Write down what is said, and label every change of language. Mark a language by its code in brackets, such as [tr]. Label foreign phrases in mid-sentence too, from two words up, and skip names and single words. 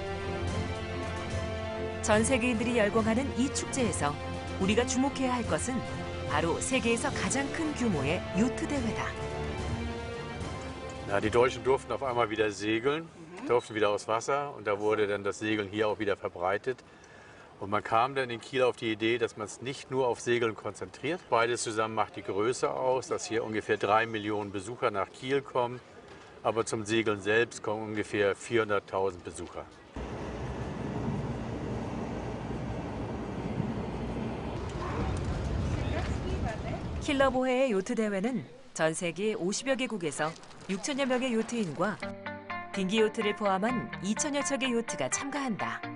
[ko] 전 세계인들이 열광하는 이 축제에서 우리가 주목해야 할 것은 바로 세계에서 가장 큰 규모의 요트 대회다. [de] Ja, die Deutschen durften auf einmal wieder segeln, durften wieder aufs Wasser und da wurde dann das Segeln hier auch wieder verbreitet. Und man kam dann in Kiel auf die Idee, dass man es nicht nur auf Segeln konzentriert. Beides zusammen macht die Größe aus, dass hier ungefähr 3 Millionen Besucher nach Kiel kommen. Aber zum Segeln selbst kommen ungefähr 400.000 Besucher. [ko] 킬러보헤의 요트 대회는 전 세계 50여 개국에서 6천여 명의 요트인과 딩기 요트를 포함한 2천여 척의 요트가 참가한다.